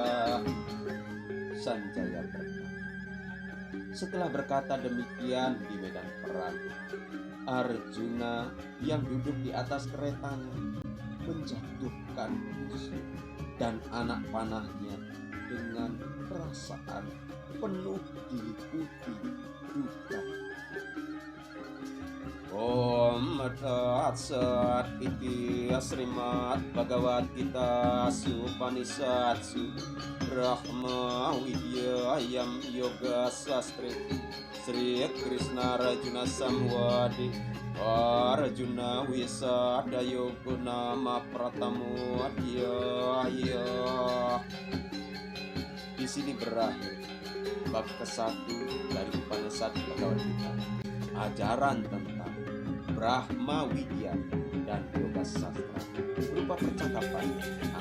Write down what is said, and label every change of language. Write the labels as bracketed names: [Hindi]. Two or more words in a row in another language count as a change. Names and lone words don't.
[Indonesian] Sanjaya berkata, setelah berkata demikian di medan perang, Arjuna yang duduk di atas keretanya menjatuhkan musuh dan anak panahnya dengan perasaan penuh diliputi duka. [Sanskrit] Om Tat Sat Iti Srimad Bhagavad Gita Supanisatsu Brahma Widyayam Yoga Sastri Sri Krishna Rajuna Samwadi Arjuna Wisada Yoga Nama Pratamu Adhyaya. [Indonesian] Di sini berakhir bab ke-1 dari Upanishad Bhagavad Gita, ajaran tentang Brahma Widya dan Yoga Sastra berupa percakapan